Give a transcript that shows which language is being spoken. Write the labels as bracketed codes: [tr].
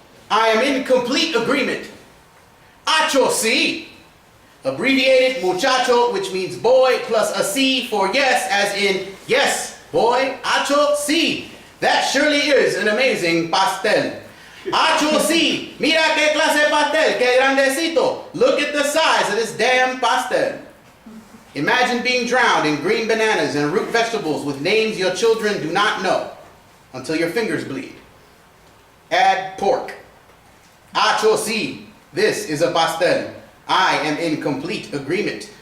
[en] I am in complete agreement. [es] Acho sí. [en] Abbreviated muchacho, which means boy, plus a C for yes, as in yes, boy. [es] Acho sí. [en] That surely is an amazing pastel. [es] Acho sí. Mira qué clase de pastel, qué grandecito. [en] Look at the size of this damn pastel. Imagine being drowned in green bananas and root vegetables with names your children do not know until your fingers bleed. Add pork. [es] Acho sí. [en] This is a pastel. I am in complete agreement.